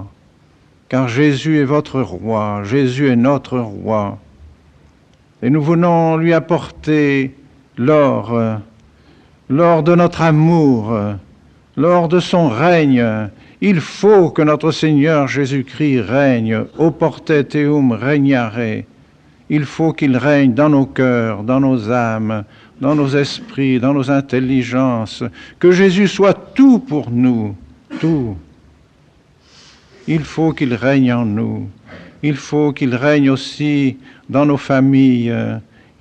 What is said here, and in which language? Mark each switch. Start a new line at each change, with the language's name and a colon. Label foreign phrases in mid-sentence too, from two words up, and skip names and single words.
French: Car Jésus est votre roi, Jésus est notre roi. Et nous venons lui apporter l'or, l'or de notre amour, l'or de son règne. Il faut que notre Seigneur Jésus-Christ règne,
Latin: oportet eum regnare.
French: Il faut qu'il règne dans nos cœurs, dans nos âmes, dans nos esprits, dans nos intelligences. Que Jésus soit tout pour nous, tout. Il faut qu'il règne en nous. Il faut qu'il règne aussi dans nos familles.